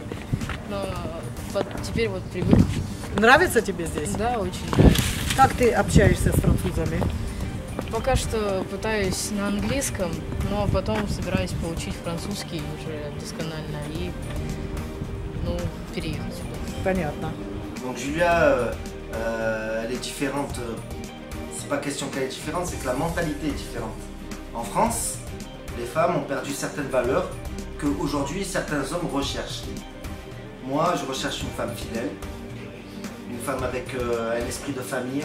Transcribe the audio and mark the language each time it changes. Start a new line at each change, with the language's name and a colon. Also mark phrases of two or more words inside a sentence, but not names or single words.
Russian: Но теперь вот привык. Нравится тебе здесь? Да, очень нравится. Как ты общаешься с французами? Пока что пытаюсь на английском, но потом собираюсь поучить французский уже досконально и, ну, переехать сюда. Понятно.
French: Donc Julia, elle est différente. C'est pas question qu'elle est différente, c'est que la mentalité est différente. En France, les femmes ont perdu certaines valeurs que aujourd'hui certains hommes recherchent. Moi, je recherche une femme fidèle, une femme avec un esprit de famille.